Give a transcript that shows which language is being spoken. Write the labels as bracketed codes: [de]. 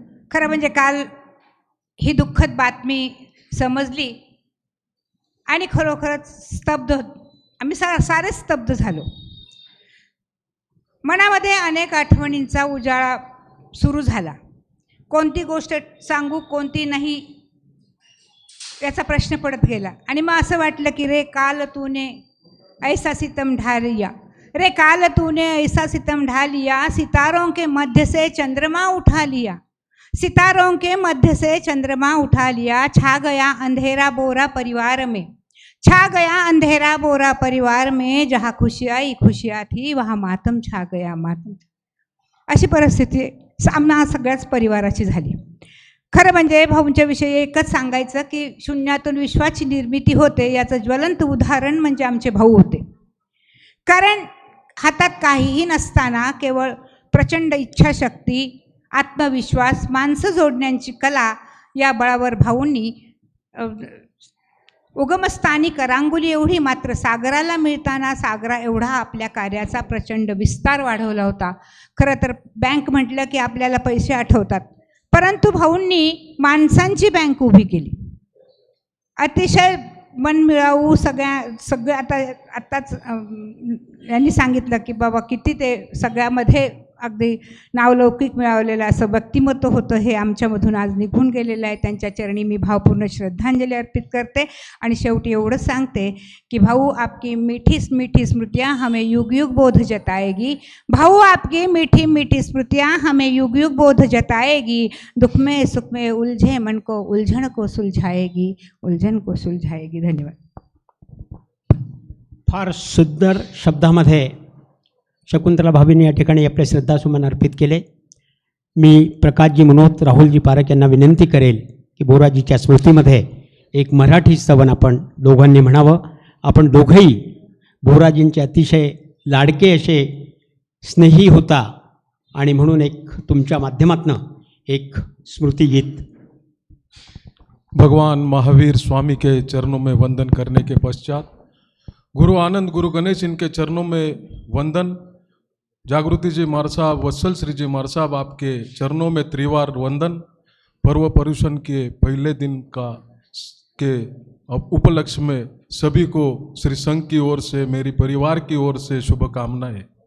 [mr] खरं म्हणजे काल ही दुःखद बातमी समजली आणि खरोखरच स्तब्ध, आम्ही सारे स्तब्ध झालो। मनामध्ये अनेक आठवणींचा उजाळा सुरू झाला। कोणती गोष्ट सांगू कोणती नाही याचा प्रश्न पडत गेला आणि मग असं वाटलं की [hi] रे काल तूने ऐसा सितम ढा लिया, रे काल तूने ऐसा सितम ढा लिया, सितारों के मध्य से चंद्रमा उठा लिया, सितारों के मध्य से चंद्रमा उठा लिया, छा गया अंधेरा बोरा परिवार में, छा गया अंधेरा बोरा परिवार में, जहाँ खुशियाँ थी वहाँ मातम छा गया मातम। [mr] अशी परिस्थिती सामना सगळ्याच परिवाराची झाली। खरं म्हणजे भाऊंच्या विषयी एकच सांगायचं की शून्यातून विश्वाची निर्मिती होते याचं ज्वलंत उदाहरण म्हणजे आमचे भाऊ होते। कारण हातात काहीही नसताना केवळ प्रचंड इच्छाशक्ती, आत्मविश्वास, माणसं जोडण्याची कला या बळावर भाऊंनी उगमस्थानी करांगुली एवढी मात्र सागराला मिळताना सागरा एवढा आपल्या कार्याचा प्रचंड विस्तार वाढवला होता। खरं तर बँक म्हटलं की आपल्याला पैसे आठवतात, परंतु भाऊंनी माणसांची बँक उभी केली। अतिशय मनमिळावू सगळ्या आताच यांनी सांगितलं की बाबा किती ते सगळ्यामध्ये अगदी नावलौकिक मिळवलेलं असं व्यक्तिमत्व होतं, हे आमच्यामधून आज निघून गेलेलं आहे। त्यांच्या चरणी मी भावपूर्ण श्रद्धांजली अर्पित करते आणि शेवटी एवढंच सांगते की [hi] भाऊ आपकी मीठी मीठी स्मृतियाँ हमें युग युग बोध जताएगी, भाऊ आपकी मीठी मीठी स्मृतियाँ हमें युग युग बोध जताएगी, दुख में सुख में उलझे मन को उलझन को सुलझाएगी, उलझन को सुलझाएगी। [mr] धन्यवाद। फार सुंदर शब्दामध्ये शकुंतला भाभींनी या ठिकाणी आपले श्रद्धासुमन अर्पित केले। मी प्रकाशजी मुनोत, राहुलजी पारख यांना विनंती करेल की बोराजीच्या स्मृतीमध्ये एक मराठी स्तवन आपण दोघांनी म्हणावं। आपण दोघंही बोराजींचे अतिशय लाडके असे स्नेही होता आणि म्हणून एक तुमच्या माध्यमातून एक स्मृतिगीत। [hi] भगवान महावीर स्वामी के चरणों में वंदन करने के पश्चात गुरु आनंद, गुरु गणेश, इनके चरणों में वंदन। जागृति जी मार साहब, वत्सल श्री जी मार साहब, आपके चरणों में त्रिवार वंदन। पर्व पर्यूषण के पहले दिन के उपलक्ष्य में सभी को श्री संघ की ओर से, मेरी परिवार की ओर से शुभकामनाएं।